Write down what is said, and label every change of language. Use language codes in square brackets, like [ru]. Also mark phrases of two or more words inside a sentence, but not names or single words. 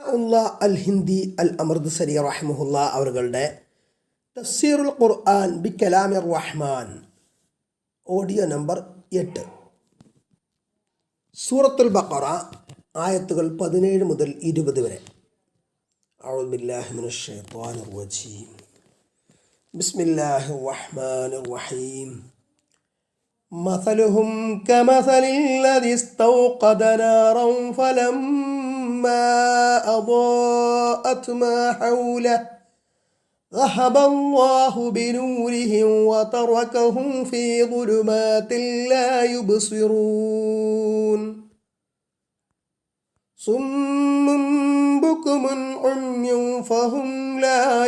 [ml] അത്താഉല്ലാ അൽ ഹിന്ദി അൽ അമൃത്സരി റഹിമഹുല്ലാ അവരുടെ തഫ്സീറുൽ ഖുർആൻ ബി കലാമിർ റഹ്മാൻ [en] audio number [ml] 8 സൂറത്തുൽ ബഖറ ആയത്തുകൾ 17 മുതൽ 20 വരെ. [ar] أعوذ بالله من الشيطان الرجيم. بسم الله الرحمن الرحيم. مثلهم كمثل الذي استوقد نارا فلما أضاءت ما حوله ذهب الله بنورهم وتركهم في ظلمات لا يبصرون صم بكم عمي فهم لا